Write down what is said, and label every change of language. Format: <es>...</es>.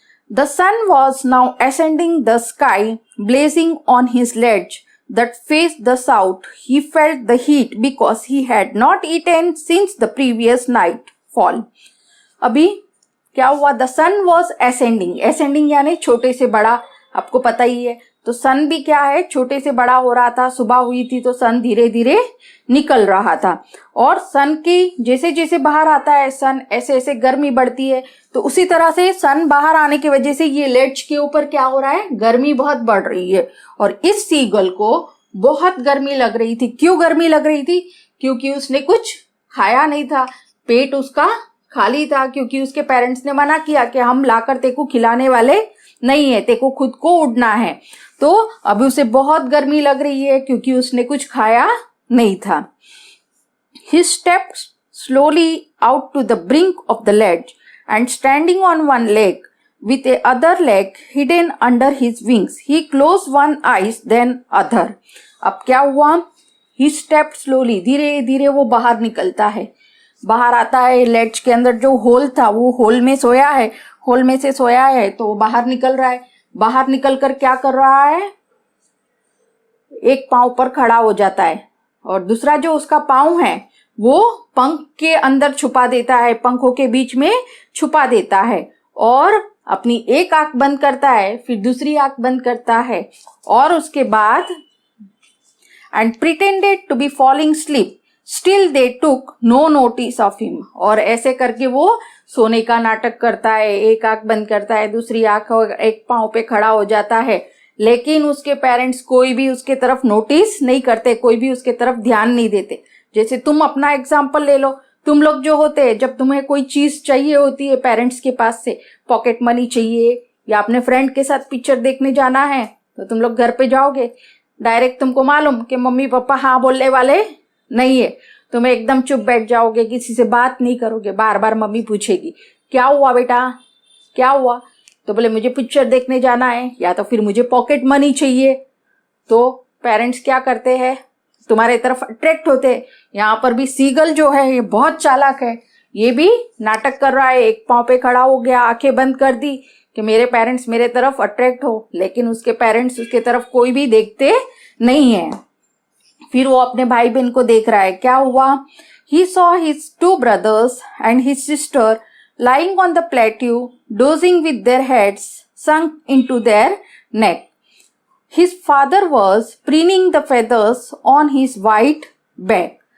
<en>The sun was now ascending the sky, blazing on his ledge that faced the south. He felt the heat because he had not eaten since the previous nightfall.</en> <hi>अभी क्या हुआ?</hi> <en>The sun was ascending.</en> <hi>Ascending यानी छोटे से बड़ा, आपको पता ही है। तो सन भी क्या है, छोटे से बड़ा हो रहा था। सुबह हुई थी तो सन धीरे धीरे निकल रहा था, और सन की जैसे जैसे बाहर आता है सन, ऐसे ऐसे गर्मी बढ़ती है। तो उसी तरह से सन बाहर आने की वजह से ये लेड्ज के ऊपर क्या हो रहा है, गर्मी बहुत बढ़ रही है। और इस सीगल को बहुत गर्मी लग रही थी। क्यों गर्मी लग रही थी? क्योंकि उसने कुछ खाया नहीं था, पेट उसका खाली था, क्योंकि उसके पेरेंट्स ने मना किया कि हम लाकर तेको खिलाने वाले नहीं है, तेको खुद को उड़ना है। तो अभी उसे बहुत गर्मी लग रही है क्योंकि उसने कुछ खाया नहीं था।</hi> <en>He stepped slowly out to the brink of the ledge and standing on one leg with the other leg hidden under his wings, he closed one eye then other.</en> <hi>अब क्या हुआ?</hi> <en>He stepped slowly,</en> <hi>धीरे धीरे वो बाहर निकलता है, बाहर आता है। लेड्ज के अंदर जो होल था वो होल में सोया है, होल में से सोया है तो वो बाहर निकल रहा है। बाहर निकल कर क्या कर रहा है? एक पांव पर खड़ा हो जाता है और दूसरा जो उसका पांव है वो पंख के अंदर छुपा देता है, पंखों के बीच में छुपा देता है, और अपनी एक आंख बंद करता है, फिर दूसरी आंख बंद करता है, और उसके बाद</hi> <en>and pretended to be falling asleep. Still they took no notice of him.</en> <hi>और ऐसे करके वो सोने का नाटक करता है, एक आंख बंद करता है, दूसरी आंख एक पांव पे खड़ा हो जाता है, लेकिन उसके पेरेंट्स कोई भी उसके तरफ नोटिस नहीं करते, कोई भी उसके तरफ ध्यान नहीं देते। जैसे तुम अपना एग्जाम्पल ले लो, तुम लोग जो होते हैं, जब तुम्हें कोई चीज चाहिए होती है पेरेंट्स के पास से, पॉकेट मनी चाहिए या अपने फ्रेंड के साथ पिक्चर देखने जाना है, तो तुम लोग घर पे जाओगे, डायरेक्ट तुमको मालूम कि मम्मी पापा हाँ बोलने वाले नहीं है, तुम एकदम चुप बैठ जाओगे, किसी से बात नहीं करोगे। बार बार मम्मी पूछेगी क्या हुआ बेटा, क्या हुआ? तो बोले मुझे पिक्चर देखने जाना है, या तो फिर मुझे पॉकेट मनी चाहिए। तो पेरेंट्स क्या करते हैं? तुम्हारे तरफ अट्रैक्ट होते हैं। यहाँ पर भी सीगल जो है ये बहुत चालाक है, ये भी नाटक कर रहा है, एक पांव पे खड़ा हो गया, आंखें बंद कर दी कि मेरे पेरेंट्स मेरे तरफ अट्रैक्ट हो, लेकिन उसके पेरेंट्स उसके तरफ कोई भी देखते नहीं है। फिर वो अपने भाई बहन को देख रहा है। क्या हुआ?</hi> <en>He saw his two brothers and his sister lying on the plateau, dozing with their heads sunk into their neck. His father was preening the feathers on his white back.</en>